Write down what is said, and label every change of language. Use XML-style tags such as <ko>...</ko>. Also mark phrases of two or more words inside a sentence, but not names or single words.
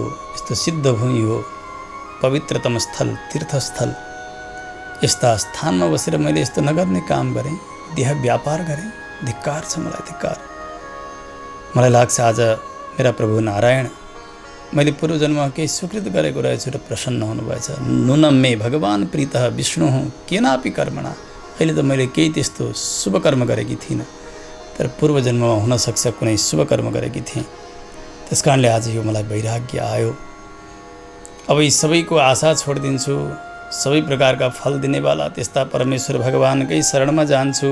<ne>यस्तो यस्तो सिद्ध भूमि हो, पवित्रतम स्थल, तीर्थस्थल, यस्ता स्थानमा बसेर मैले यस्तो नगर्ने काम गरेँ, देह व्यापार गरेँ। धिक्कार छ मलाई, धिक्कार। मलाई लाग्छ आज मेरा प्रभु नारायण मैले पूर्व जन्ममा केही सुकृत गरेको रहेछु र प्रसन्न हुनुभएछ।</ne> <sa>नुनम मे भगवान् प्रीतः विष्णु केनापि कर्मणा।</sa> <ne>अहिले त मैले केही त्यस्तो शुभ कर्म गरेकी थिइनँ, तर पूर्व जन्ममा हुनसक्छ कुनै शुभ कर्म गरेकी थिएँ। त्यस कारणले आज यो मलाई वैराग्य आयो। अब यी सबैको आशा छोडिदिन्छु, सबै प्रकारका फल दिनेवाला त्यस्ता परमेश्वर भगवानकै शरणमा जान्छु।</ne>